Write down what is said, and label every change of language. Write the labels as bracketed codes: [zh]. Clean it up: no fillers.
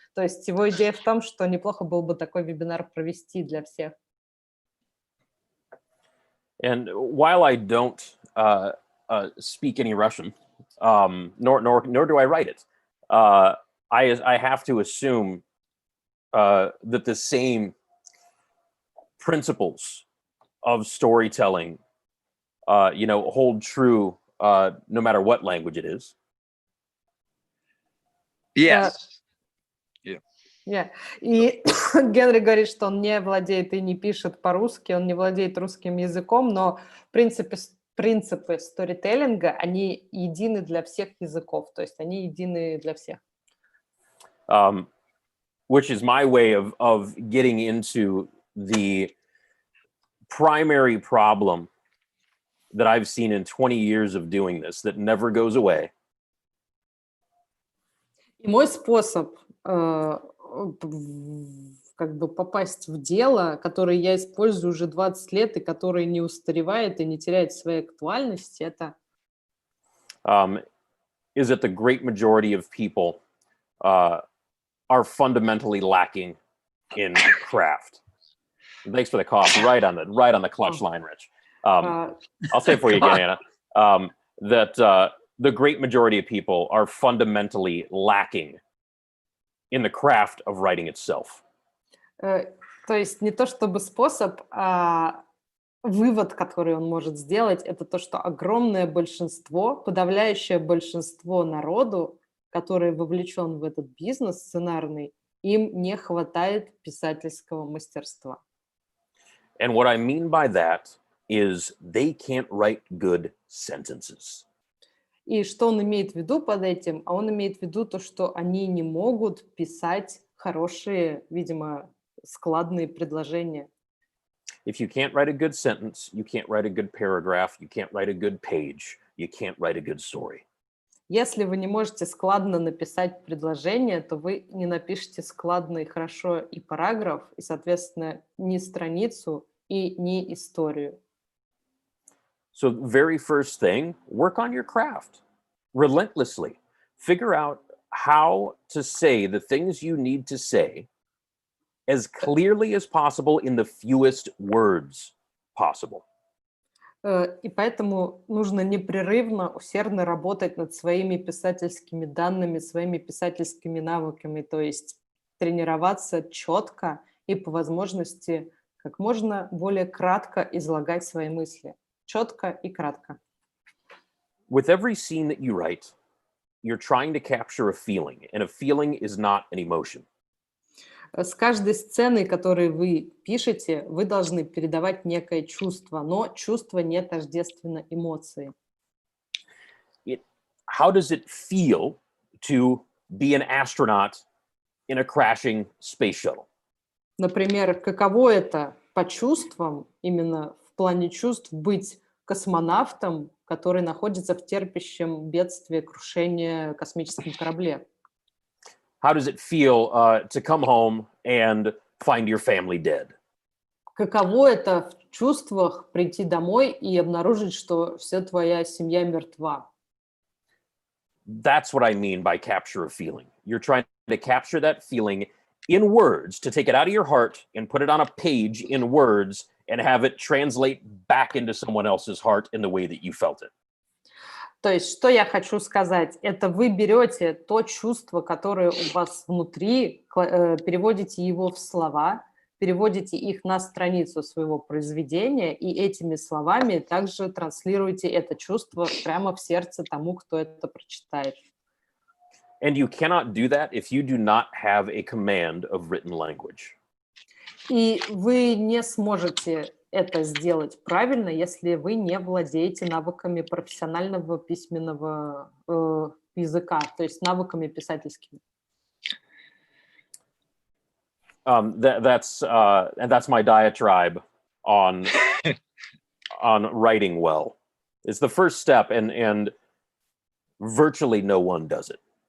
[ru] То есть его идея в том, что неплохо было бы такой вебинар провести для всех. [en] And while I don't speak any Russian, nor do I write it, I have to assume that the same principles of storytelling, you know, hold true no matter what language it is. Yes. [ru] И Генри говорит, что он не владеет и не пишет по-русски, он не владеет русским языком, но в принципе принципы сторителлинга, они едины для всех языков, то есть они едины для всех. [en] Which is my way of getting into the primary problem that I've seen in 20 years of doing this that never goes away. [ru] И мой способ как бы попасть в дело, которое я использую уже 20 лет и которое не устаревает и не теряет своей актуальности, это [en] is that the great majority of people are fundamentally lacking in craft. Thanks for the cough. Right on the clutch line, Rich. I'll say it for you again, Anna. That the great majority of people are fundamentally lacking in the craft of writing itself. [ru] То есть не то чтобы способ, а вывод, который он может сделать, это то, что огромное большинство, подавляющее большинство народу, который вовлечен в этот бизнес сценарный, им не хватает писательского мастерства. [en] And what I mean by that is they can't write good sentences. [ru] И что он имеет в виду под этим? А он имеет в виду то, что они не могут писать хорошие, видимо, складные предложения. [en] If you can't write a good sentence, you can't write a good paragraph, you can't write a good page, you can't write a good story. [ru] Если вы не можете складно написать предложение, то вы не напишете складно и хорошо и параграф, и, соответственно, ни страницу и ни историю. [en] So the very first thing, work on your craft relentlessly. Figure out how to say the things you need to say as clearly as possible in the fewest words possible. [ru] И поэтому нужно непрерывно, усердно работать над своими писательскими данными, своими писательскими навыками, то есть тренироваться четко и по возможности как можно более кратко излагать свои мысли. Четко и кратко. [en] With every scene that you write, you're trying to capture a feeling, and a feeling is not an emotion. [ru] С каждой сценой, которую вы пишете, вы должны передавать некое чувство, но чувство не тождественно эмоции. [en] How does it feel to be an astronaut in a crashing space shuttle? [ru] Например, каково это по чувствам, именно в плане чувств, быть космонавтом, который находится в терпящем бедствии крушения космическом корабле? [en] How does it feel to come home and find your family dead? [ru] Каково это в чувствах прийти домой и обнаружить, что вся твоя семья мертва? [en] That's what I mean by capture a feeling. You're trying to capture that feeling in words, to take it out of your heart and put it on a page in words and have it translate back into someone else's heart in the way that you felt it. [ru] То есть, что я хочу сказать? Это вы берете то чувство, которое у вас внутри, переводите его в слова, переводите их на страницу своего произведения, и этими словами также транслируете это чувство прямо в сердце тому, кто это прочитает. [en] And you cannot do that if you do not have a command of written language. [ru] И вы не сможете это сделать правильно, если вы не владеете навыками профессионального письменного языка, то есть навыками писательскими. [en] That's my diatribe on writing well. It's the first step, and virtually no one does it.